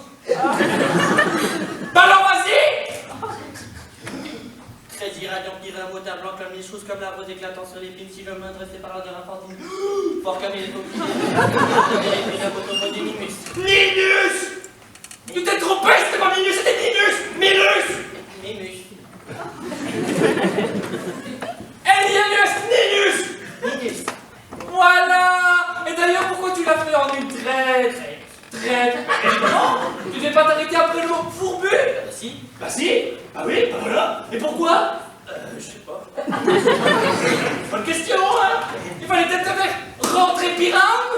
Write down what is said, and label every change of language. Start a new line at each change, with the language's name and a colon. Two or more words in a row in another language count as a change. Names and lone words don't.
French: Bah alors vas-y! Très irradiant, Pyram, au teint blanc comme les choses, comme l'arbre éclatant sur l'épine, si l'homme dressé par l'odeur infantile. Fort comme il est obligé. Et la photo des Minus. Minus! Tu t'es trompé, c'était pas Minus, c'était Minus! Minus! Minus. Elianus Ninus! Minus. Voilà! Et d'ailleurs, pourquoi tu l'as fait en une traite? Non! Tu n'es pas t'arrêter après le mot fourbu? Si. Bah si! Ah oui, bah voilà! Et pourquoi? Je sais pas. Bonne question, hein? Il fallait peut-être te faire rentrer Pyram?